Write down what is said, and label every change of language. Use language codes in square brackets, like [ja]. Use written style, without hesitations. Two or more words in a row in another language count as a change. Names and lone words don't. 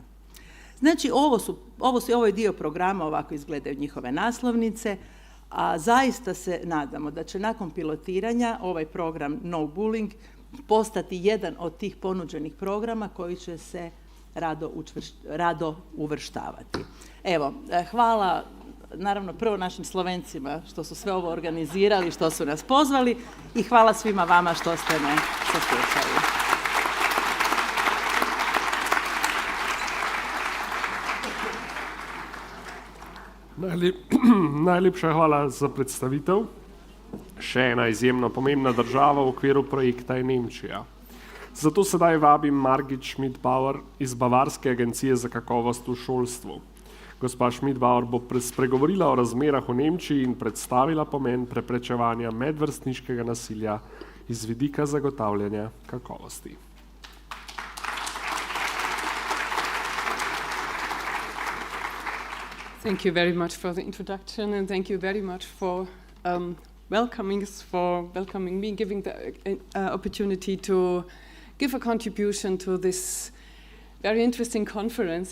[hr] Znači, ovo je dio programa, ovako izgledaju njihove naslovnice, a zaista se nadamo da će nakon pilotiranja ovaj program No Bullying postati jedan od tih ponuđenih programa koji će se rado uvrštavati. Evo, hvala naravno prvo našim Slovencima što su sve ovo organizirali, što su nas pozvali i hvala svima vama što ste me saslušali. [sl] Najlepša hvala za predstavitev. Še ena izjemno pomembna država v okviru projekta je Nemčija. Zato sedaj vabim Margit Schmidbauer iz Bavarske agencije za kakovost v šolstvu. Gospa Schmidbauer bo spregovorila o razmerah v Nemčiji in predstavila pomen preprečevanja medvrstniškega nasilja iz vidika zagotavljanja kakovosti. [en] Thank you very much for the introduction, and thank you very much for welcoming me, giving the opportunity to give a contribution to this very interesting conference.